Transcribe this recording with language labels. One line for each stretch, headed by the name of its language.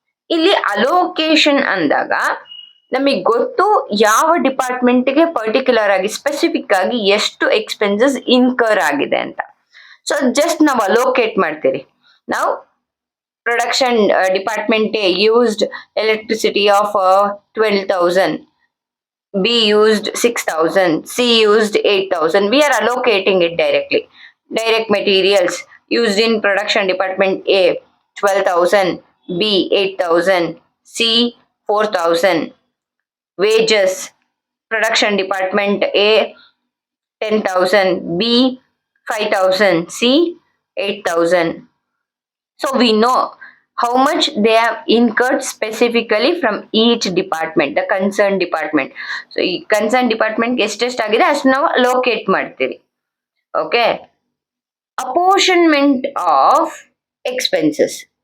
Kannada: ಇಲ್ಲಿ ಅಲೋಕೇಶನ್ ಅಂದಾಗ ನಮಗೆ ಗೊತ್ತು ಯಾವ ಡಿಪಾರ್ಟ್ಮೆಂಟ್ಗೆ ಪರ್ಟಿಕ್ಯುಲರ್ ಆಗಿ ಸ್ಪೆಸಿಫಿಕ್ ಆಗಿ ಎಷ್ಟು ಎಕ್ಸ್ಪೆನ್ಸಸ್ ಇನ್ಕರ್ ಆಗಿದೆ ಅಂತ. ಸೊ ಜಸ್ಟ್ ನಾವು ಅಲೋಕೇಟ್ ಮಾಡ್ತೀರಿ.
English: ನಾವು production department A used electricity of 12,000, B used 6,000, C used 8,000. We are allocating it directly. Direct materials used in production department A 12,000, B 8,000, C 4,000. Wages, production department A 10,000, B 5,000, C 8,000. So we know how much they have incurred specifically from each department, the concerned department.
Kannada: So ಈ concerned department ಎಷ್ಟೆಷ್ಟಾಗಿದೆ ಅಷ್ಟು ನಾವು ಲೋಕೇಟ್ ಮಾಡ್ತೀರಿ.
English: Okay, apportionment of expenses.